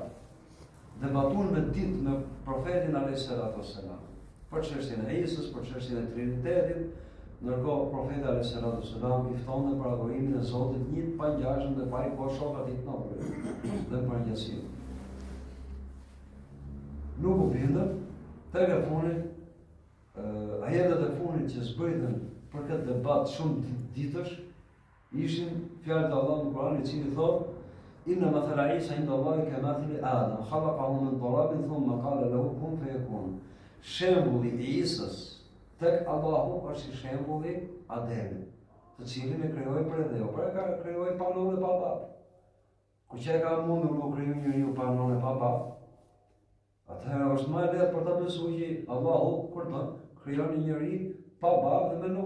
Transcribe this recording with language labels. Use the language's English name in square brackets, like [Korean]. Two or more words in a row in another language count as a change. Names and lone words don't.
[Albanian] Debatuan me ditë me profetin [Arabic] عليه الصلاة والسلام, [Albanian] për çështjen e Isës, për çështjen e Trinitetit, ndërkohë profeti [Arabic] عليه الصلاة والسلام [Albanian] i ftonte për adhurimin e Zotit një pa ngjashëm dhe pa i bërë shok atij të njohur dhe për njësinë. Nuk u bindën, tek e funit, ajetet e funit që zbritën për këtë debat shumë ditësh, ishin fjalët e Allahut në Kur'an, i cili thotë: [Arabic] إن مثل عيسى عند الله كمثل آدم خلقه من تراب ثم قال له كن فيكون. [Albanian] Shembulli i Isës tek Allahu është si shembulli Ademit, të cilin e krijoi për dheu, pra ka krijoi pa nën dhe pa bab. Ku që ka mundur më kriju njeriu pa nën dhe pa bab? Atëherë është më e lehtë për ta besuar që Allahu kur të krijon një njeri pa bab dhe me nën.